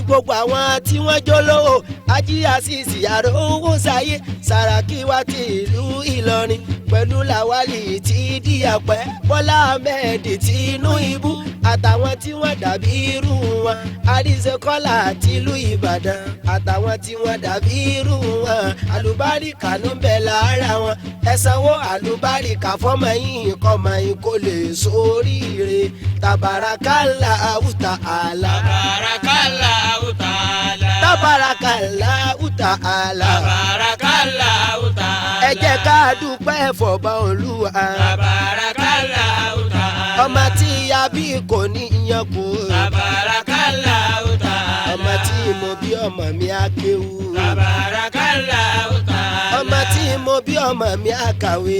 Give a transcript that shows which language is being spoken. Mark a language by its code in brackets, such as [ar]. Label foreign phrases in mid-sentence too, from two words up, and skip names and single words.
[yo] gbogbo àwọn tí wọ́n jólówó Ájì Àsísì Àrówó Sáyé Sàràkí wa ti ìlú Ìlọrin pẹ̀lú Láwálì tí Díàpẹ́ Bọ́lá Ahmed Tinubu àtàwọn tí wọ́n dàbí irú wọn Àríṣekọ́lá tìlú Ìbàdàn àtàwọn tí wọ́n dàbí irú wọn àlùbáríkà ló ń bẹ lára wọn ẹ sanwó àlùbáríkà fọmọ yín kọmọ yín kó lè ṣoríire [ar] تبارك الله تعالى. تبارك الله تعالى. تبارك الله تعالى. تبارك الله تعالى. [yo] ẹ jẹ́ ká dúpẹ́ fọba Olúwa. [ar] تبارك الله تعالى. [yo] ọmọ tí a bí kò ní yan kú. [ar] تبارك الله تعالى. [yo] ọmọ tí mo bí ọmọ mi á kéwú. [ar] تبارك الله تعالى. [yo] ọmọ tí mo bí ọmọ mi á kàwé.